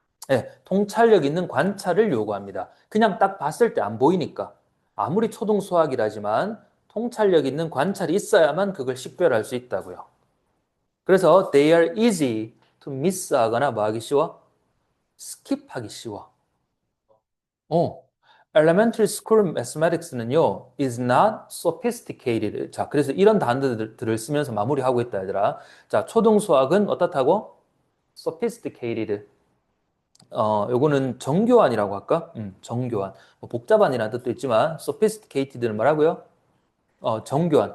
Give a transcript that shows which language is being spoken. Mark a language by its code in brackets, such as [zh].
[ko] 예, 통찰력 있는 관찰을 요구합니다. 그냥 딱 봤을 때 안 보이니까. 아무리 초등수학이라지만 통찰력 있는 관찰이 있어야만 그걸 식별할 수 있다고요. 그래서 [en] they are easy to miss [ko] 하거나 뭐 하기 쉬워? 스킵하기 쉬워. 어. [en] Elementary school mathematics는요, is not sophisticated. [ko] 자, 그래서 이런 단어들을 쓰면서 마무리하고 있다, 얘들아. 자, 초등수학은 어떻다고? [en] sophisticated. [ko] 요거는 정교한이라고 할까? 정교한. 뭐 복잡한이라는 뜻도 있지만, sophisticated는 뭐라고요? 정교한.